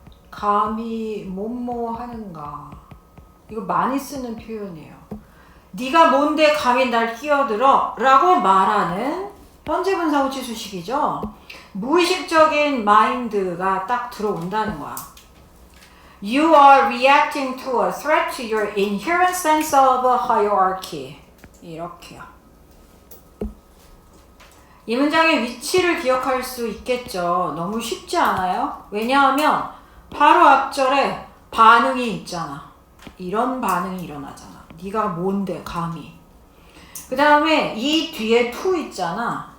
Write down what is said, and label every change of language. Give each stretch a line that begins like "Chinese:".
Korean: 감히 뭐뭐 하는가. 이거 많이 쓰는 표현이에요. 네가 뭔데 감히 날 끼어들어? 라고 말하는 현재 분사 후치 수식이죠. 무의식적인 마인드가 딱 들어온다는 거야.
English: You are reacting to a threat to your inherent sense of a hierarchy.
Korean: 이렇게요. 이 문장의 위치를 기억할 수 있겠죠. 너무 쉽지 않아요? 왜냐하면 바로 앞절에 반응이 있잖아. 이런 반응이 일어나잖아. 네가 뭔데 감히. 그 다음에 이 뒤에 to 있잖아.